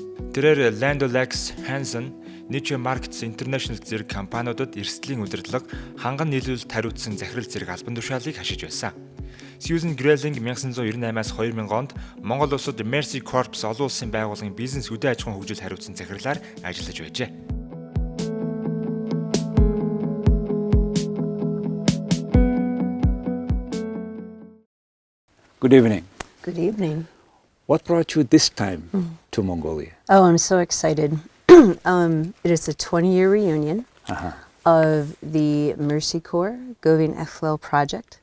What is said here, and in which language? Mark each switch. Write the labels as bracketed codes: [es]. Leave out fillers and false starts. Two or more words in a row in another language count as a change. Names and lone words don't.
[mn] Тэрээр Land O'Lakes, Hanson, Niche Markets International зэрэг компаниудад эрсдлийн удирдлага, ханган нийлүүлэлт хариуцсан захирал зэрэг албан тушаалыг хашиж байсан. СЮЗАН Grelling 1998-аас 2000 онд Монгол улсад Mercy Corps олон улсын байгууллагын бизнес үдэ аж ахуйн хөгжил хариуцсан захирлаар ажиллаж байжээ. [en] Good evening. Good evening. What brought you this time to Mongolia? Oh, I'm so excited. It is a 20-year reunion of the Mercy Corps Govin Eflel project.